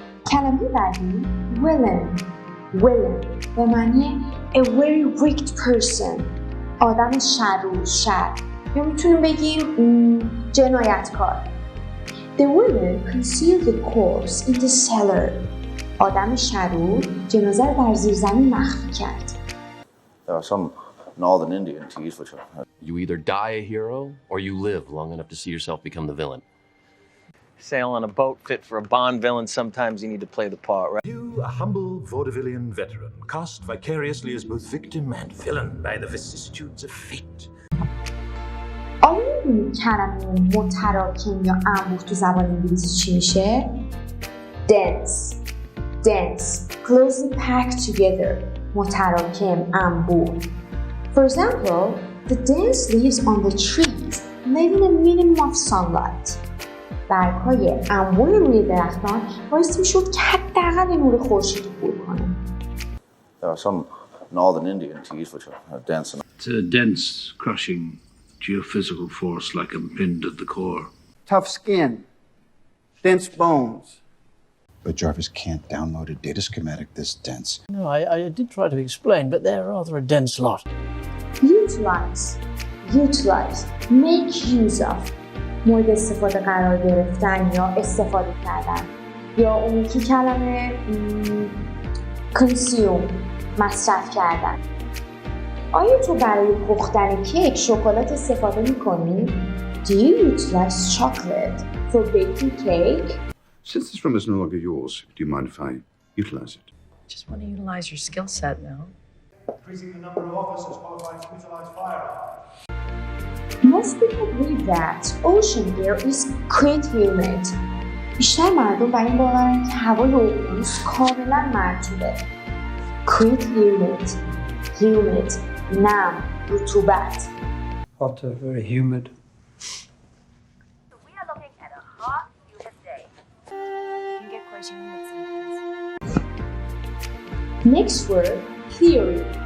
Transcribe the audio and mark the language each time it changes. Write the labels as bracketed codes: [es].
[fa] کلمه بعدی villain به معنی [en] a very wicked person، [fa] آدم شر، یا میتونیم بگیم جنایتکار. [en] The villain concealed the corpse in the cellar. [fa] آدم شرور جنازه رو در زیر زمین مخفی کرد. [en] There are some northern Indian teas which are... You either die a hero or you live long enough to see yourself become the villain. Sail on a boat fit for a Bond villain, sometimes you need to play the part, right? You, a humble vaudevillian veteran, cast vicariously as both victim and villain by the vicissitudes of fate. [fa] آیا می‌دونید کلمه متراکم یا انبوه تو زبان انگلیسی چی میشه؟ [en] dense, closely packed together. [fa] متراکم، انبوه. [en] For example, the dense leaves on the trees leaving a minimum of sunlight. [fa] برگ‌های انبوه روی درختان باعث می‌شد که حداقل نور خورشید عبور کنه. [en] There are some northern Indian teas which are dense enough. It's a dense, crushing, geophysical force like a pinned at the core. Tough skin, dense bones. But Jarvis can't download a data schematic this dense. No, I did try to explain, but they're rather a dense lot. Utilize, make use of. [fa] مورد استفاده قرار گرفتن یا استفاده کردن. یا اون یکی کلمه consume، مصرف کردن. آیا تو برای پختن کیک شکلات استفاده می‌کنی؟ [en] Do you utilize chocolate for baking cake? Since this room is no longer yours, do you mind if I utilize it? Just want to utilize your skill set now. Increasing the number of officers qualified to utilize firearms. Most people believe that ocean air is quite humid. [fa] بیشتر مردم بر این باورن که هوای اقیانوس کاملا مرطوبه. Quite humid، نم، رطوبت. [en] Hot, very humid. We are looking at a hot, humid day. You can get quite humid sometimes. Next word, theory.